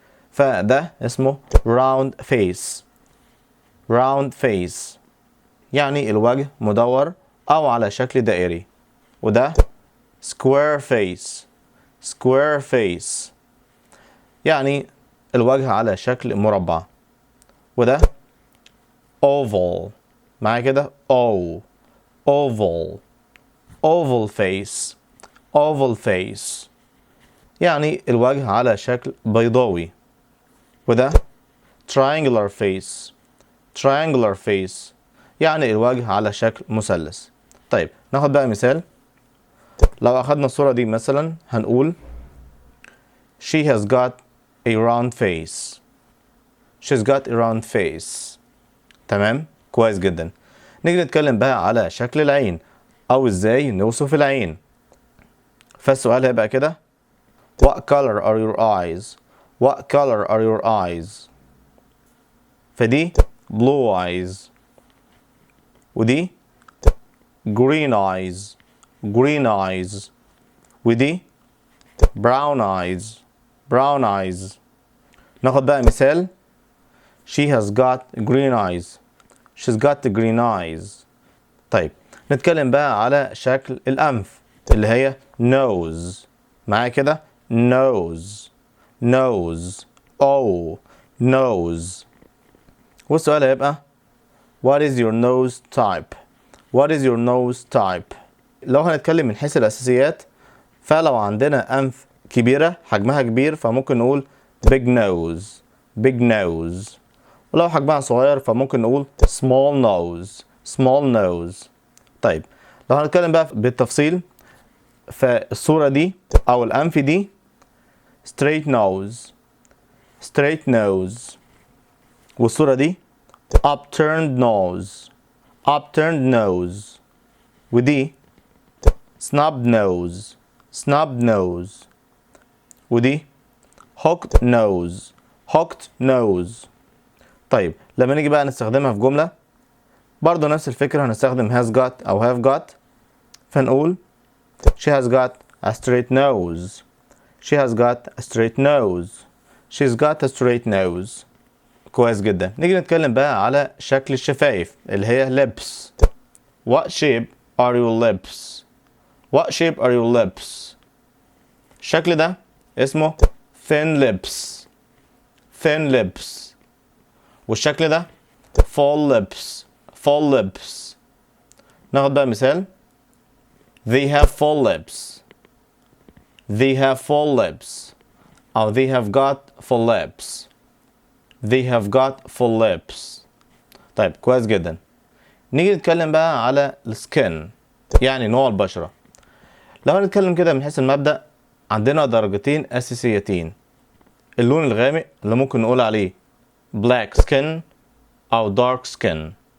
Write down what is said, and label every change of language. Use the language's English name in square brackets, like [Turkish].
[Arabic] فده اسمه round face. round face يعني الوجه مدور او على شكل دائري. [English] وده square face. [Arabic] square face يعني الوجه على شكل مربع. وده oval. معايا كده oval. [English] oval face. [Arabic] oval face يعني الوجه على شكل بيضاوي. [English] وده triangular face. [Arabic] triangular face يعني الوجه على شكل مثلث. طيب ناخد بقى مثال. لو أخدنا الصورة دي مثلا هنقول [English] She has got a round face. She's got a round face. [Arabic] تمام؟ كويس جدا. نيجي نتكلم بقى على شكل العين أو إزاي نوصف العين. فالسؤال هيبقى كده [English] What color are your eyes? What color are your eyes? فدي blue eyes. ودي green eyes. green eyes. ودي brown eyes. brown eyes. [Arabic] ناخد بقى مثال. [English] She has got green eyes. She's got the green eyes. [Arabic] طيب نتكلم بقى على شكل الأنف اللي هي nose. معايا كده nose. [English] nose. nose. والسؤال هيبقى What is your nose type? What is your nose type? [Arabic] لو هنتكلم من حيث الأساسيات، فلو عندنا أنف كبيرة حجمها كبير فممكن نقول big nose. [English] big nose. [Arabic] ولو حجمها صغير فممكن نقول small nose. [English] small nose. [Arabic] طيب لو هنتكلم بقى بالتفصيل، فالصورة دي أو الأنف دي straight nose. [English] straight nose. والصورة دي upturned nose. upturned nose. ودي snub nose. snub nose. ودي hooked nose. hooked nose. [Arabic] طيب لما نيجي بقى نستخدمها في جملة برضو نفس الفكرة، هنستخدم has got أو have got. [English] فنقول She has got a straight nose. She has got a straight nose. She's got a straight nose. [Arabic] كويس جدا. نيجي نتكلم بقى على شكل الشفايف اللي هي lips. [English] What shape are your lips? What shape are your lips? [Arabic] الشكل ده اسمه thin lips. [English] thin lips. [Arabic] والشكل ده full lips. [English] full lips. [Arabic] ناخد بقى مثال. [English] They have full lips. They have full lips. أو they have got full lips. They have got full lips. [Arabic] طيب كويس جدا. نيجي نتكلم بقى على السكين يعني نوع البشرة. لو هنتكلم كده من حيث المبدأ، عندنا درجتين أساسيتين. اللون الغامق اللي ممكن نقول عليه black skin أو dark skin.